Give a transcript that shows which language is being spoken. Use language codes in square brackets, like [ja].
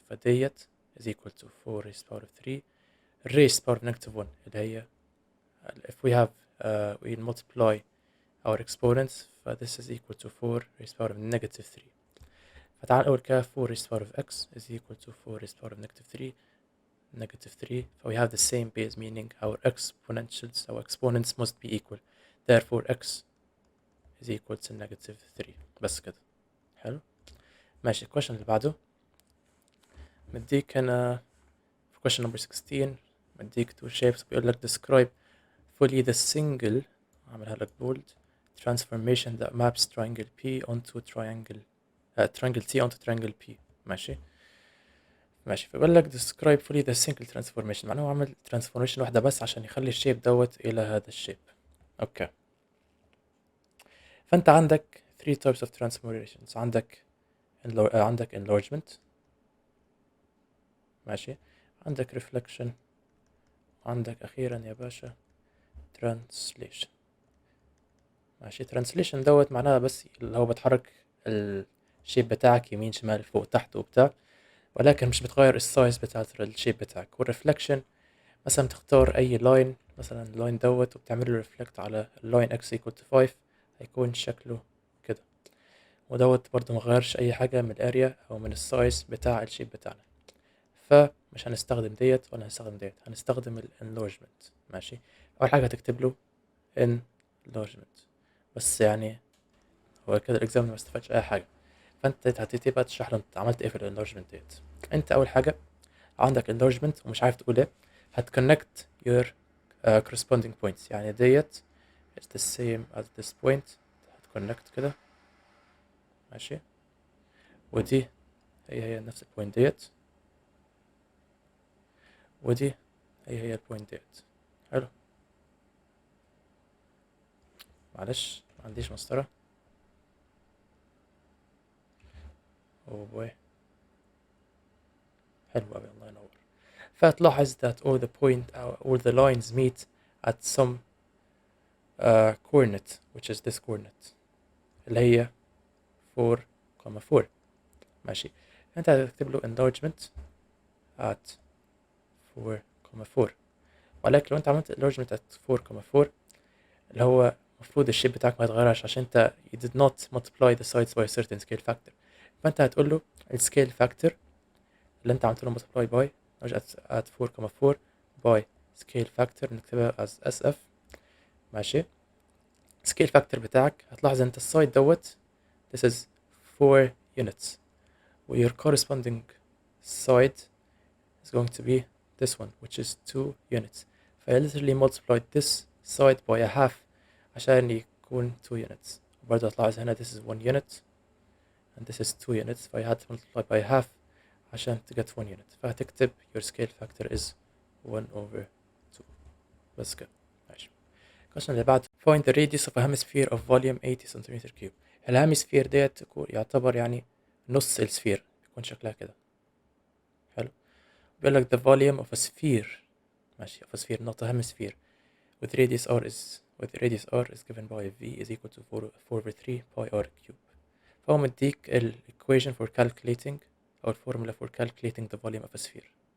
[en] فديت is equal to 4 raised to the power of 3 raised to the power of negative 1 [ar] اللي هي [en] if we have we multiply our exponents this is equal to 4 raised to the power of negative 3. [ar] فتعال أول كده [en] 4 raised to the power of x is equal to 4 raised to the power of negative 3. we have the same base, meaning our exponents must be equal. therefore x is equal to negative 3. [ar] بس كده حلو. ماشي، الكويشن اللي بعده مديك هنا في [en] question number 16 [ar] مديك [en] two shapes. [ar] بيقول لك [en] describe fully the single، [ar] عاملها لك [en] bold، transformation that maps triangle P onto triangle T onto triangle P. [ar] ماشي. فبقول لك [en] describe fully the single transformation، [ar] معناه هو عمل transformation واحدة بس عشان يخلي الشيب دوت إلى هذا الشيب. أوكي. فأنت عندك [en] 3 types of transformations. [ar] عندك enlargement، ماشي. عندك reflection، عندك أخيرا يا باشا translation. ماشي. translation دوت معناها بس اللي هو بتحرك الشيب بتاعك يمين شمال فوق تحت وبتاع. ولكن مش بتغير السايز بتاعت الشيب بتاعك. والريفلكشن مثلا تختار اي لاين، مثلا اللاين دوت وبتعمل له ريفلكت على اللاين [en] x equal to 5 [ar] هيكون شكله كده. ودوت برضه مغيرش اي حاجة من الاريا او من السايز بتاع الشيب بتاعنا. فمش هنستخدم ديت ولا هنستخدم ديت، هنستخدم الانلارجمنت. ماشي، اول حاجة هتكتب له enlargement. بس يعني هو كده الاكزام ما استفادش اي حاجة. فانت هتبتدي بقى تشرح له انت عملت ايه في الانلارجمنت ديت. انت اول حاجة عندك enlargement ومش عارف تقول ايه، هتconnect [en] your corresponding points. [ar] يعني ديت [en] is the same as this point، هتconnect كده. [ar] ماشي، ودي هي نفس البوينت ديت، ودي هي البوينت ديت. حلو، معلش ما عنديش مسطرة. اوه بوي، حلو اوي، الله ينور. [en] فهتلاحظ that all the point all the lines meet at some coordinate which is this coordinate [ar] اللي هي [en] 4,4. [ar] ماشي، انت هتكتب له enlargement at 4,4. ولكن لو انت عملت [en] enlargement at 4,4 [ar] اللي هو المفروض الشيب بتاعك ما يتغيرش عشان انت [en] you did not multiply the sides by a certain scale factor. [ar] فانت هتقول له السكيل فاكتور اللي انت عملت له [en] multiply by at 4,4 by scale factor [ar] نكتبها [en] as SF. ماشي، scale factor [ar] بتاعك هتلاحظ انت السايد دوت [en] this is 4 units و your corresponding side is going to be this one which is 2 units. I literally multiplied this side by a half [ar] عشان يكون [en] 2 units. [ar] برضه هتلاحظ هنا [en] this is 1 unit and this is 2 units، فهي had to multiply by half عشان to get 1 unit. فهتكتب your scale factor is 1/2 [ar] بس كده. ماشي، الكويشن اللي بعده [en] find the radius of a hemisphere of volume 80 centimeter cube. [ar] الهيمسفير ديت يعتبر يعني نص السفير، يكون شكلها كده. حلو، بيقول لك [en] the volume of a sphere. ماشي، of a sphere not a hemisphere with radius r is given by v is equal to 4/3 pi r cube. [ar] فهو مديك ال [en] equation for calculating أو formula for calculating the volume of a sphere.